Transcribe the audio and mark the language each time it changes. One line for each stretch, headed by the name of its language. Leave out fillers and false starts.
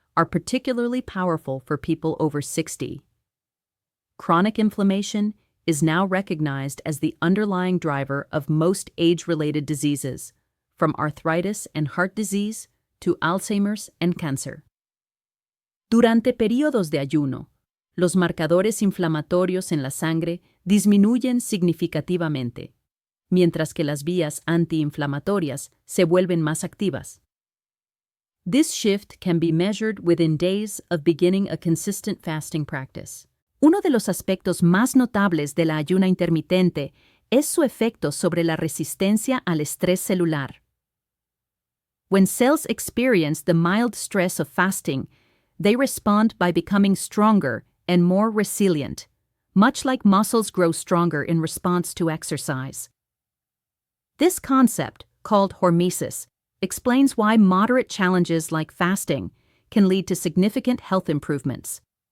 English: are particularly powerful for people over 60. Chronic inflammation is now recognized as the underlying driver of most age-related diseases, from arthritis and heart disease to Alzheimer's and cancer.
Spanish: Durante periodos de ayuno, los marcadores inflamatorios en la sangre disminuyen significativamente, mientras que las vías antiinflamatorias se vuelven más activas.
English: This shift can be measured within days of beginning a consistent fasting practice.
Spanish: Uno de los aspectos más notables de la ayuna intermitente es su efecto sobre la resistencia al estrés celular.
English: When cells experience the mild stress of fasting, they respond by becoming stronger and more resilient, much like muscles grow stronger in response to exercise. This concept, called hormesis, explains why moderate challenges like fasting can lead to significant health improvements.